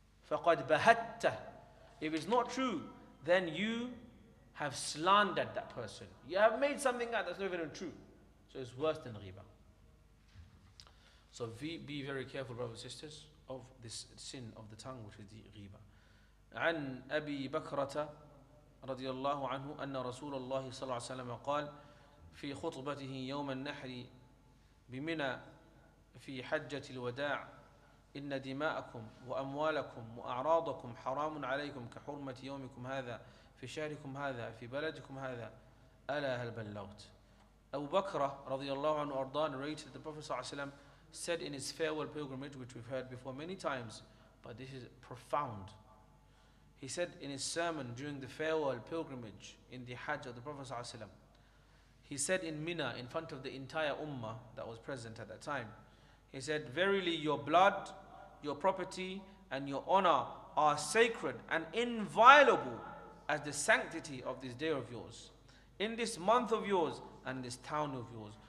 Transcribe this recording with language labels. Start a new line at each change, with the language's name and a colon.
Arabic: فَقَدْ بَهَتَّ.
English: If it's not true, then you have slandered that person. You have made something out that's not even true. So it's worse than ghiba. So be very careful, brothers and sisters, of this sin of the tongue, which is the ghiba.
Arabic: عن أبي بكرة رضي الله عنه أن رسول الله صلى الله عليه وسلم قال في خطبته يوم النحر بمنى في حجة الوداع إن دماءكم وأموالكم وأعراضكم حرام عليكم كحرمة يومكم هذا في شهركم هذا في بلدكم هذا ألا هل بلغت.
English: Abu Bakr
Arabic: رضي الله عنه أرضاه
English: narrated that the Prophet
Arabic: صلى الله عليه وسلم
English: said in his farewell pilgrimage, which we've heard before many times, but this is profound. He said in his sermon during the farewell pilgrimage in the Hajj of the Prophet ﷺ, he said in Mina, in front of the entire Ummah that was present at that time, he said, verily your blood, your property and your honor are sacred and inviolable as the sanctity of this day of yours, in this month of yours and this town of yours.